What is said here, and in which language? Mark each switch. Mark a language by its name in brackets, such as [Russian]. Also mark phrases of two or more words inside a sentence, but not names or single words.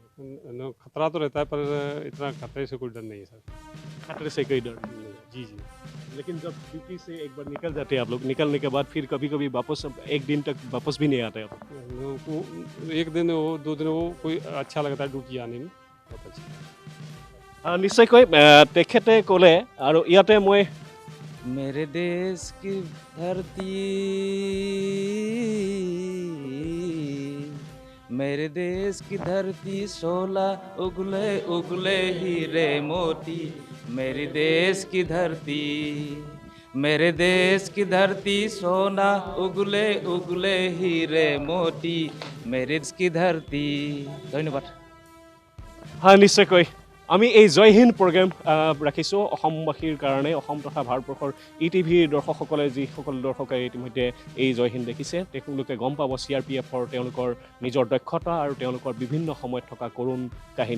[Hindi] खतरा तो रहता है पर इतना खतरे से कोई डर नहीं है सर। खतरे से कोई डर नहीं है। जी जी। लेकिन जब ड्यूटी से एक बार निकल जाते हैं आप लोग, निकलने के बाद फिर कभी कभी वापस एक दिन तक वापस भी नहीं आते आप लोग। एक दिन हो 2 दिन हो कोई अच्छा लगता है ड्यूटी आने में, बहुत अच्छा। [Assamese] নিশ্চয়কৈ তেখেতে ক'লে আৰু ইয়াতে মই [Hindi] मेरे देश की धरती, मेरे देश की धरती 16 उगले उगले हीरे मोती, मेरे देश की धरती, मेरे देश की धरती सोना उगले उगले हीरे मोती, मेरे देश की धरती। धन्यवाद। [Assamese] নিশ্চয়কৈ আমি এই জয় হিন্দ প্ৰগ্ৰেম ৰাখিছোঁ অসমবাসীৰ কাৰণে, অসম তথা ভাৰতবৰ্ষৰ ETV দৰ্শকসকলে যিসকল দৰ্শকে ইতিমধ্যে এই জয় হিন্দ দেখিছে তেওঁলোকে গম পাব CRPFৰ তেওঁলোকৰ নিজৰ দক্ষতা আৰু তেওঁলোকৰ বিভিন্ন সময়ত থকা কৰুণ কাহিনী।